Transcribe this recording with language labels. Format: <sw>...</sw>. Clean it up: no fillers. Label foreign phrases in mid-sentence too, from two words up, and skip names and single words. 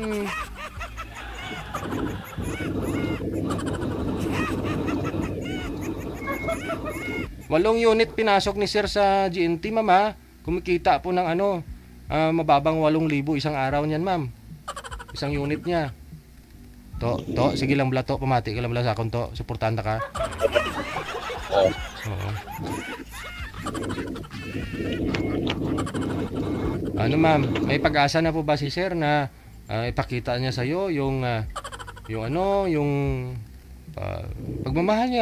<tl>8 unit pinasok ni sir sa GNT, ma'am. Kumikita po ng mababang 8,000 isang araw niyan, ma'am.</tl> <hil>Isang unit niya. Sige lang bala to, pamati ka lang bala sa akon to.</hil> <tl>Suportahan ka. Oo. Ma'am, may pag-asa na po ba si sir na ipakita niya sa iyo yung pagmamahal niya?</tl>